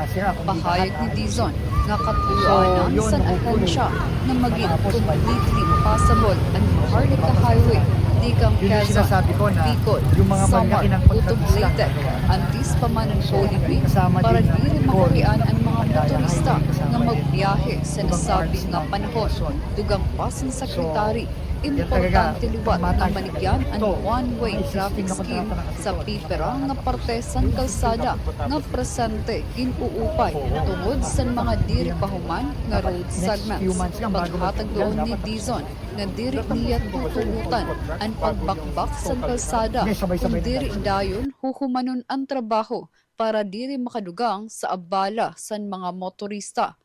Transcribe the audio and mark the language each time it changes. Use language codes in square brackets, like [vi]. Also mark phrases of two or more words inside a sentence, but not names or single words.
[war] Pahayag ni Dizon nga katuluanan sa ahensya na maging [en] completely passable [war] ang Maharlika Highway di kang Quezon, Bicol, Samar, Utub Leyte, antis pamanan Holy Week para di rin makurian ang mga motorista na magbiyahe sa nasabi nga panahon. Dugang pa sa Sekretary, importante liwat na manigyan ang [en] one-way traffic scheme [war] sa pipera nga parte sa kalsada nga presente inuupay tungod sa mga diri pahuman nga [en] road segments. [war] Paghatag doon ni Dizon nga diri niya tutulutan ang pagbakbak sa kalsada kung diri dayon huhumanon ang trabaho para diri makadugang sa abala sa mga motorista.